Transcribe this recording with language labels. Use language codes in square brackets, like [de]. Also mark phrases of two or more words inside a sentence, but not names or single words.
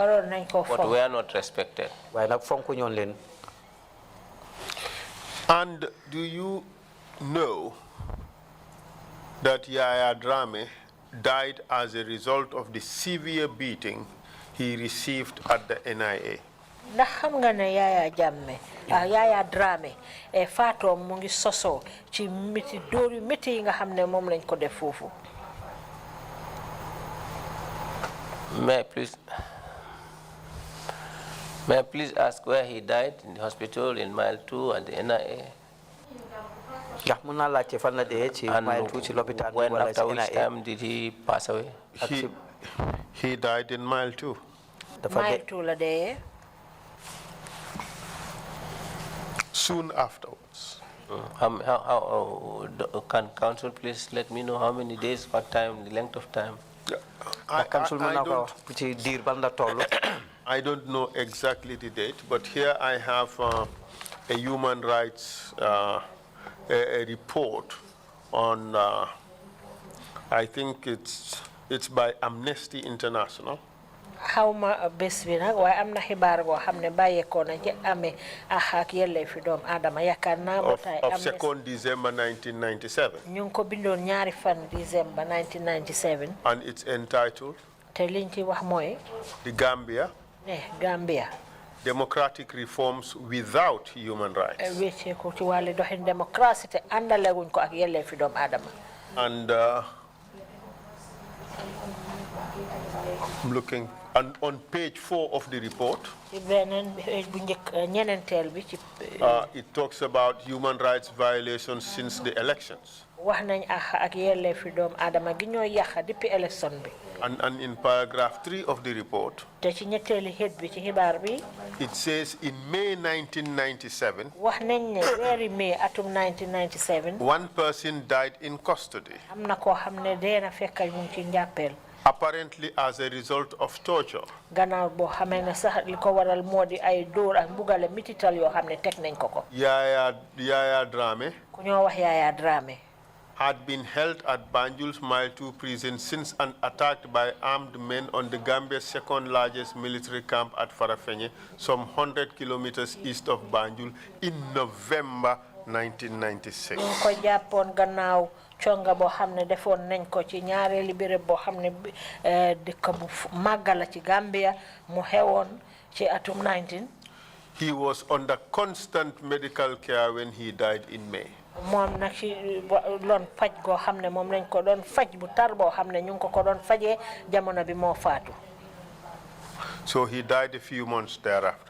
[en] But we are not respected. And do you know that Yaya Drame died as a result of the severe beating he received at the NIA? [wo] Ndax xam nga ne Yaya Drame faatoom mu ngi soso ci miti dóor yu métti yi nga xam ne moom lañ ko def foofu. [en] May I please ask where he died? In the hospital, in mile 2, at the NIA? And when, after which time did he pass away? He died in mile 2. [wo] Mile 2 la dee. [en] Soon afterwards. Can council please let me know how many days, what time, the length of time? I don't know exactly the date, but here I have a human rights a report on, I think it's by Amnesty International. [wo] Xawma bés bi nag waaye am na xibaar boo xam ne bàyyeekoo na ci amee ak yelleefi doomu aadama yaakaar naa ba tey [en] of 2nd December 1997. [wo] ñu ngi ko bindoon ñaari fan December 1997. [en] And it's entitled [wo] te liñ ci wax mooy [en] The Gambia [wo] Gambia [en] Democratic Reforms Without Human Rights. [wo] wécceeku ci wàllu doxin démocratie te àndalewuñ ko ak yelleefi doomu aadama. [en] And I'm looking on page 4 of the report. It talks about human rights violations since the elections. And in paragraph 3 of the report, it says in May 1997, one person died in custody apparently as a result of torture. [wo] Gannaaw boo xamee ne sax li ko waral moo di ay dóor ak mbugale mitital yoo xam ne teg nañ ko ko. [en] Yaya Drame [wo] ku ñoo wax Yaya Drame [en] had been held at Banjul's Mile 2 prison since and attacked by armed men on the Gambia's second largest military camp at Farafenni, some 100 kilometers east of Banjul, in November 1996. [wo] ñu ko jàppoon gannaaw conga boo xam ne defoon nañ ko ci ñaareeli béréb boo xam ne dëkk bu màgg la ci Gambia mu xewoon ci atum 19. [en] He was under constant medical care when he died in May. [wo] moom nag ci loon faj goo xam ne moom lañ ko doon faj bu tar boo xam ne ñu ngi ko doon fajee jamono bi moo faatu. [en] So he died a few months thereafter.